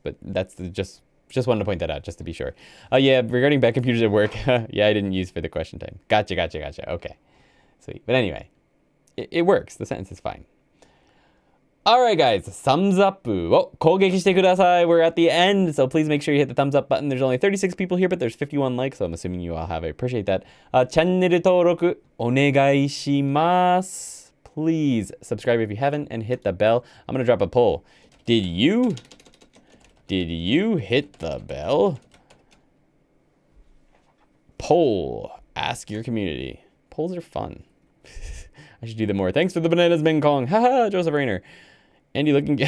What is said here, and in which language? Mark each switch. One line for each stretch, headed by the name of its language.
English: But that's just wanted to point that out just to be sure. Yeah, regarding bad computers at work, yeah, I didn't use for the question time. Gotcha. Okay, sweet. But anyway, it works. The sentence is fine. All right, guys, thumbs up.
Japanese: 攻撃してください.
English: We're at the end, so please make sure you hit the thumbs up button. There's only 36 people here, but there's 51 likes, so I'm assuming you all have. I appreciate that.
Japanese: チャンネル登録お願いします.
English: Please subscribe if you haven't and hit the bell. I'm going to drop a poll. Did you hit the bell? Poll. Ask your community. Polls are fun. I should do them more. Thanks for the bananas, Meng Kong. Haha, Joseph Rayner. Andy looking good.